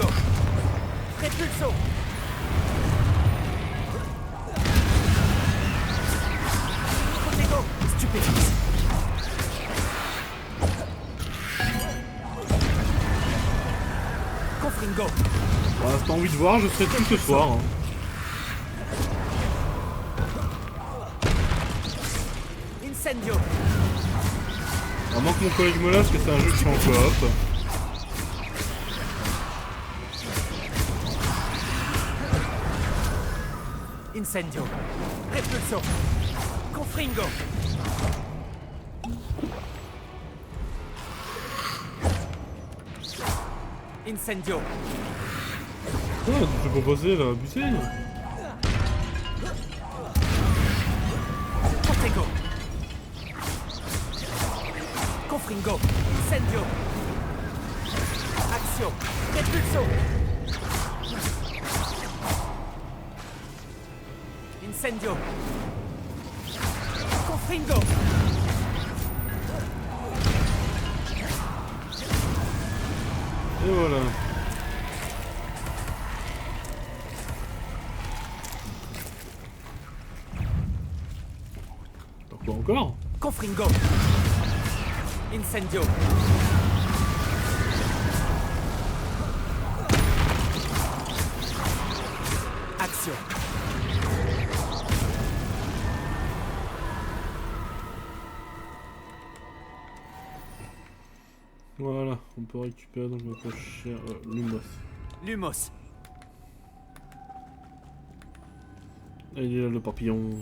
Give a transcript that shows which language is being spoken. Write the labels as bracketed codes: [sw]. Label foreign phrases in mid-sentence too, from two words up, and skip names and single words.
[fr] Repulso. Protego. Stupéfix. Confringo. Bah, si t'as envie de voir, je serai tout ce soir. Hein. Incendio. À moins que mon collègue me lâche, parce que c'est un jeu qui est en coop. Incendio. Repulso. Confringo. Incendio. Ah, tu peux passer là, abusé. Protego. Confringo. Incendio. Action. Repulso. Incendio. Confringo. Et voilà. Donc quoi encore? Confringo. Incendio. Action. Voilà, on peut récupérer donc notre cher Lumos. Lumos. Et il est là le papillon.